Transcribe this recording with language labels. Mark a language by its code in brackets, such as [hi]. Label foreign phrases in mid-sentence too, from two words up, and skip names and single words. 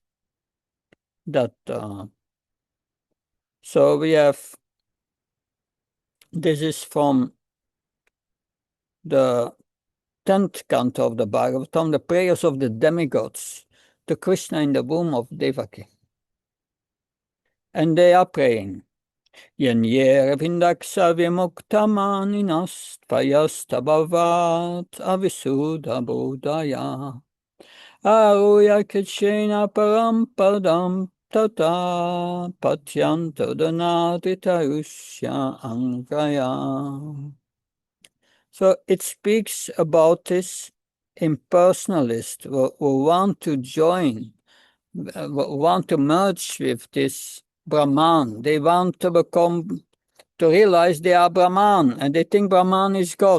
[en] That so we have, this is from the 10th canto of the Bhagavatam, the prayers of the demigods to Krishna in the womb of Devaki. And they are praying, [sa] Yanyera vindaksa vimuktamaninas tvayastabhavat avisuddha bodhaya aruya kachena parampadam tata patyanta danaditayusya angaya. [en] So it speaks about this impersonalist who want to join, want to merge with this Brahman. They want to realize they are Brahman, and they think Brahman is God.